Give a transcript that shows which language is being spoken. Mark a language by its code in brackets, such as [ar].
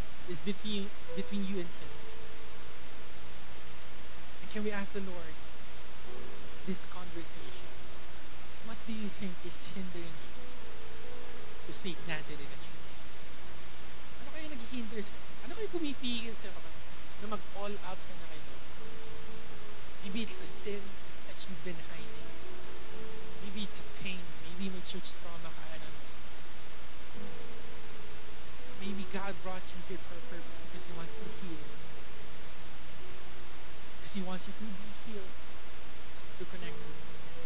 [en] It's between you and Him. And can we ask the Lord, this conversation, what do you think is hindering you to stay planted in a church? [tl] Ano kayo nag-hinder sa'yo? Ano kayo kumipigil sa'yo na mag-all out ka na kayo? [en] Maybe it's a sin that you've been hiding. Maybe it's a pain. Maybe may church trauma ka. maybe God brought you here for a purpose because He wants to heal. Because He wants you to be healed through connectors.